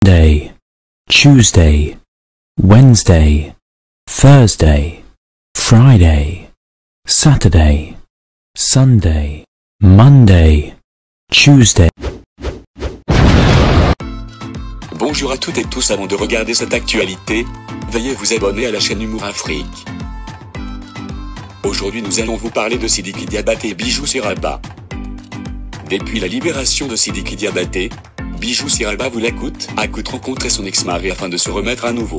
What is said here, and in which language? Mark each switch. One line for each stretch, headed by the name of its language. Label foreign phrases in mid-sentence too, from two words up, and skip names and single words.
English: Monday, Tuesday, Wednesday, Thursday, Friday, Saturday, Sunday, Monday, Tuesday.
French: Bonjour à toutes et tous, avant de regarder cette actualité, veuillez vous abonner à la chaîne Humour Afrique. Aujourd'hui nous allons vous parler de Sidiki Diabaté et Bijou Siraba. Depuis la libération de Sidiki Diabaté, Bijou Siraba voulait coûte à coûte rencontrer son ex-mari afin de se remettre à nouveau.